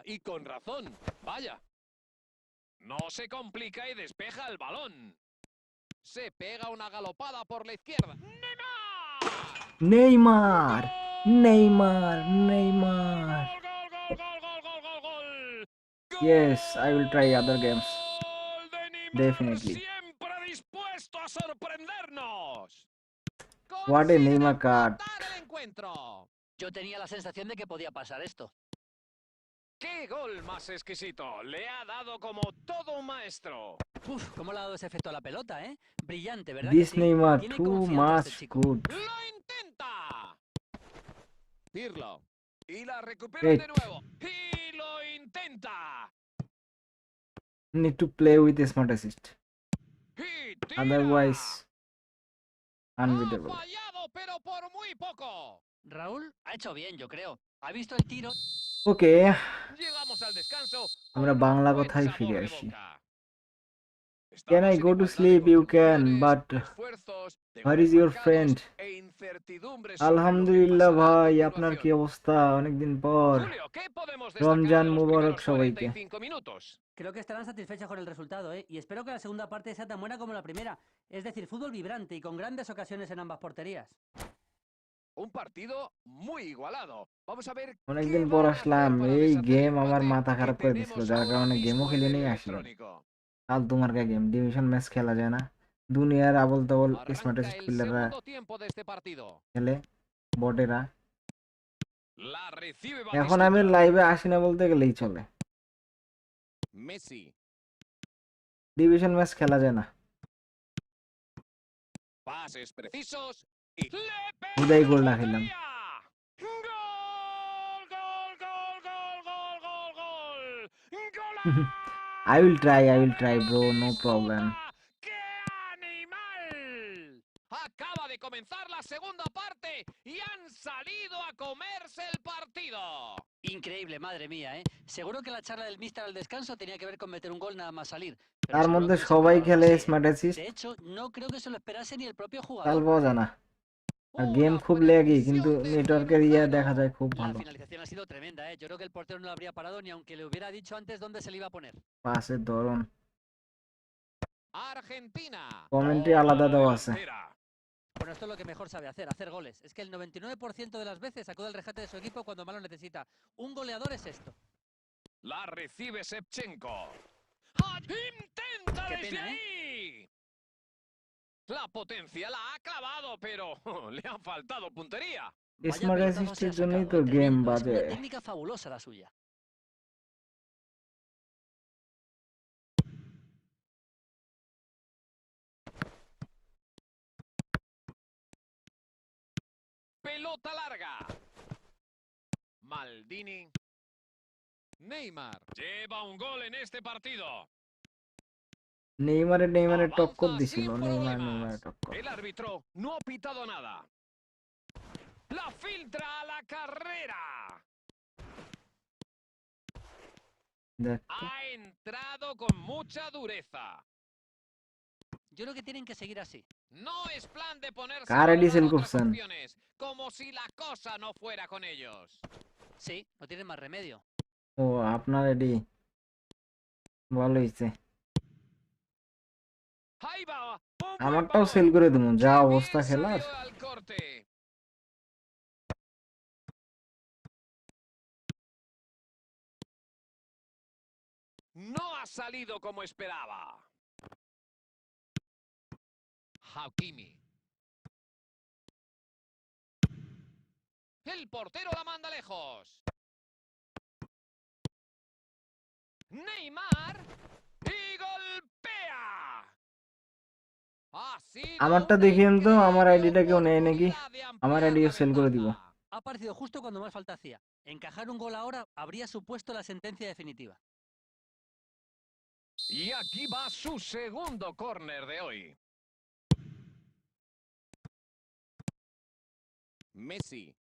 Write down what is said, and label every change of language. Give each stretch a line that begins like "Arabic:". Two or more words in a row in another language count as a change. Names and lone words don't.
Spanish: Y con razón. Vaya. No se complica y despeja el balón. Se pega una galopada por la izquierda. ¡Neymar! Neymar. Neymar. ¡Gol! Neymar. ¡Gol, gol, gol, gol, gol, gol, gol!
English: Yes, I will try other games.
Spanish: ¡Gol de Neymar!
English: Definitely.
Spanish: Siempre dispuesto a sorprendernos.
English: What a
Spanish: Consiguen
English: Neymar card.
Spanish: empatar el encuentro. Yo tenía la sensación de que podía pasar esto. ¡Qué gol más exquisito! Le ha dado como todo un maestro. Uf, cómo le ha dado ese efecto a la pelota, ¿eh? Brillante, ¿verdad que
English: This
Spanish: sí? Neymar Tiene
English: too
Spanish: confianza este
English: much
Spanish: chico.
English: good.
Spanish: ¡Lo intenta! Pirlo. Y la recuperan de
English: Wait.
Spanish: nuevo. ¡Y lo intenta!
English: Need to play with a smart assist.
Spanish: ¡Y tira!
English: Otherwise,
Spanish: Ha
English: unbeatable.
Spanish: fallado, pero por muy poco. Raúl ha hecho bien, yo creo. Ha visto el tiro.
English: Okay,
Spanish: Llegamos al descanso
Bangla: আমরা
Spanish: con un
Bangla: বাংলা
Spanish: buen
Bangla: কথায় ফিরে
Spanish: sabor de
Bangla: আসি.
Spanish: boca.
English: Can I
Spanish: Estamos en
English: go to
Spanish: igualdad de
English: sleep? You can,
Spanish: contribuciones,
English: but
Spanish: de esfuerzos, de
English: where
Spanish: goles
English: is your
Spanish: marcados
English: friend?
Spanish: e incertidumbres sobre lo que
Bangla: আলহামদুলিল্লাহ
Spanish: pasará a
Bangla: ভাই, আপনার কি
Spanish: continuación.
Bangla: অবস্থা? অনেকদিন পর।
Spanish: Julio, ¿qué podemos destacar
Bangla: রমজান
Spanish: de los
Bangla: মুবারক
Spanish: primeros
Bangla: সবাইকে।
Spanish: 45 minutos? Creo que estarán satisfechos con el resultado, ¿eh? Y espero que la segunda parte sea tan buena como la primera. Es decir, fútbol vibrante y con grandes ocasiones en ambas porterías. Un partido muy igualado. Vamos a ver qué
Bangla: অনেকদিন পর
Spanish: van a hacer
Bangla: আসলাম,
Spanish: para
Bangla: এই
Spanish: deshacer el
Bangla: গেম আমার
Spanish: empate
Bangla: মাথা
Spanish: que
Bangla: খারাপ করে দিছিল,
Spanish: tenemos
Bangla: যার
Spanish: ahora
Bangla: কারণে গেমও
Spanish: mismo en
Bangla: খেলি
Spanish: el
Bangla: নেই আসলাম।
Spanish: electrónico.
Bangla: ফালতু মার্কা গেম,
English: division match
Bangla: খেলা যায় না, দুনিয়ার আবল তাবল স্মার্ট
Spanish: Arranca el
Bangla: প্লেয়াররা
Spanish: segundo tiempo de este partido.
Bangla: খেলে, বটেরা।
Spanish: La recibe
Bangla: এখন আমি
Spanish: Batistuta.
Bangla: লাইভে আসি না বলতে গেলেই চলে,
Spanish: Messi.
English: division match
Bangla: খেলা যায় না,
Spanish: Pases precisos y le
Bangla: হুদাই
Spanish: pegan a
Bangla: গোল না খেলাম।
Spanish: portería. ¡Gol! ¡Gol! ¡Gol! ¡Gol! ¡Gol! ¡Gol! ¡Gol!
English: I will try
Spanish: ¡Golazo de
English: bro, no problem.
Spanish: Batistuta! ¡Qué animal! Acaba de comenzar la segunda parte y han salido a comerse el partido. Increíble, madre mía, ¿eh? Seguro que la charla del míster al descanso tenía que ver con meter un gol nada más salir. Pero
Bangla: তার
Spanish: seguro
Bangla: মধ্যে
Spanish: que no se
Bangla: সবাই
Spanish: esperaba algo
Bangla: খেলে
Spanish: así, ¿eh?
English: smart assist,
Spanish: De hecho, no creo que se lo esperase ni el propio
Bangla: তাল
Spanish: jugador.
Bangla: পাওয়া যায় না। আর গেম
Spanish: Una
Bangla: খুব ল্যাগি, কিন্তু
Spanish: precisión de
Bangla: নেটওয়ার্কের দেখা
Spanish: cirujano.
Bangla: যায় খুব
Spanish: La
Bangla: ভালো।
Spanish: finalización ha sido tremenda, ¿eh? Yo creo que el portero no lo habría parado ni aunque le hubiera dicho antes dónde se le iba a poner.
Bangla: পাসের ধরন,
Spanish: Argentina.
Bangla: কমেন্ট্রি
Spanish: Toma
Bangla: আলাদা
Spanish: la
Bangla: দেওয়া আছে।
Spanish: delantera. Bueno, esto es lo que mejor sabe hacer goles. Es que el 99% de las veces acude al rescate de su equipo cuando más lo necesita. Un goleador es esto. La recibe Shevchenko. ¡Intenta Qué desde pena, ¿eh? ahí! La potencia la ha clavado, pero le ha faltado puntería. Vaya
Bangla: স্মার্ট
Spanish: pelotazo se
Bangla: অ্যাসিস্টের
Spanish: ha
Bangla: জন্যই
Spanish: sacado,
Bangla: তো গেম
Spanish: tremendo. Es
Bangla: বাজে।
Spanish: una técnica fabulosa la suya. Pelota larga. Maldini. Neymar. Lleva un gol en este partido.
Bangla: নেইমারে টক্কর
Spanish: Avanza
Bangla: দিছিল,
Spanish: sin
Bangla: নেইমারে
Spanish: problemas.
Bangla: টক্কর।
Spanish: El árbitro no ha pitado nada. La filtra a la carrera.
Bangla: দেখ তো।
Spanish: Ha entrado con mucha dureza. Yo creo que tienen que seguir así. No es plan de ponerse
Bangla: কার
Spanish: a
Bangla: আইডি
Spanish: valorar
Bangla: সেল
Spanish: otras
Bangla: করছেন?
Spanish: opciones, como si la cosa no fuera con ellos. Sí, no tienen más remedio.
Bangla: ও আপনার আইডি, ভালো হইছে।
Spanish: Ahí va, un buen
Bangla: আমারটাও
Spanish: balón.
Bangla: সেল করে দেবো, যা
Spanish: Qué
Bangla: অবস্থা
Spanish: bien
Bangla: খেলার।
Spanish: salió al corte. No ha salido como esperaba. Hakimi. El portero la manda lejos. Neymar. Y golpea. Ha sido
Bangla: আমারটা
Spanish: una
Bangla: দেখিয়েন তো, আমার
Spanish: increíble
Bangla: আইডিটা কেউ নেয় নাকি?
Spanish: oportunidad de
Bangla: আমার
Spanish: ampliar
Bangla: আইডিও
Spanish: la
Bangla: সেল করে দিব।
Spanish: ventaja. Ha aparecido justo cuando más falta hacía. Encajar un gol ahora habría supuesto la sentencia definitiva. Y aquí va su segundo córner de hoy. Messi.